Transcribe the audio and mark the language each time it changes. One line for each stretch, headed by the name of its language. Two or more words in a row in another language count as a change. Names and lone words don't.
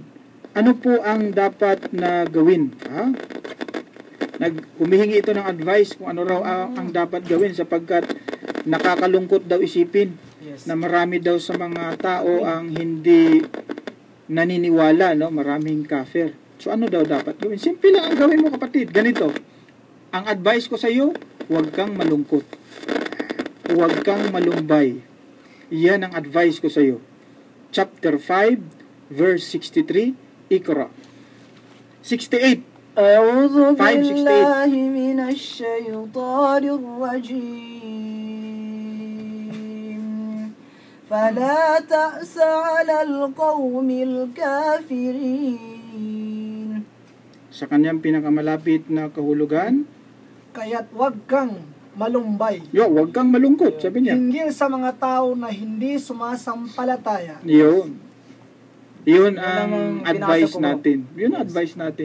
Filipino: Ano po ang dapat na gawin? Humihingi ito ng advice kung ano raw ang dapat gawin sapagkat nakakalungkot daw isipin na marami daw sa mga tao ang hindi naniniwala, no? Maraming kafir. So ano daw dapat gawin? Simple lang ang gawin mo, kapatid. Ganito. Ang advice ko sa iyo, huwag kang malungkot. Huwag kang malumbay. Yan ang advice ko sa iyo.
English: Chapter 5, verse 63, Iqra. 68.
Arabic: أعوذ 5:68. بالله من الشيطان الرجيم فلا تأس على القوم الكافرين.
Filipino: Sa kanyang pinakamalapit na kahulugan, Kaya't wag kang malumbay. huwag kang malungkot, sabi niya. Hinggil sa mga tao na hindi sumasampalataya. Yun ang ang binasa advice ko, bro. natin. Yun ang advice natin.